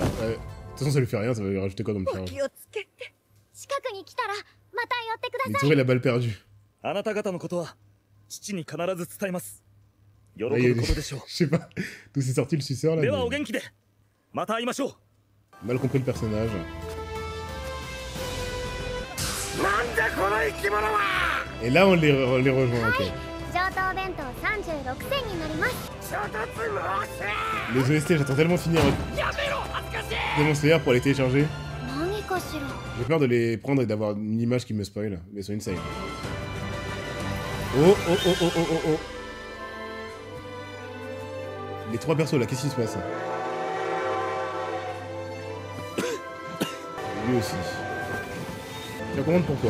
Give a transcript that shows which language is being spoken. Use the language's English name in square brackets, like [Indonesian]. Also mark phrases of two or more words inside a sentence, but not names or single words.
[French] De toute façon, ça lui fait rien, ça va lui rajouter quoi comme [Japanese] お [French] charge? [Japanese] 気をつけて。近くに来たらまた寄ってくだ [French] Il [Japanese] さい。 [French] tirait la balle perdue. [Japanese] あなた方のことは父に必ず伝えます。喜 [French] Ah, il y a [Japanese] ぶ [French] des- [Japanese] ことでしょう。 [French] Je sais pas d'où c'est sorti le suceur là. [Japanese] では [French] mais- [Japanese] お元気で。また会いましょう。 [French] Mal compris le personnage. Et là, on les rejoint, ok. [Japanese] 上等弁当36銭になります。 [French] Les OST, j'attends tellement de finir Demon Slayer pour les télécharger. [Japanese] 何かしら。 [French] J'ai peur de les prendre et d'avoir une image qui me spoil, mais c'est insane. Oh, oh, oh, oh, oh, oh, oh. Les trois persos là, qu'est-ce qui se passe? Lui aussi. Tu vas comprendre pourquoi.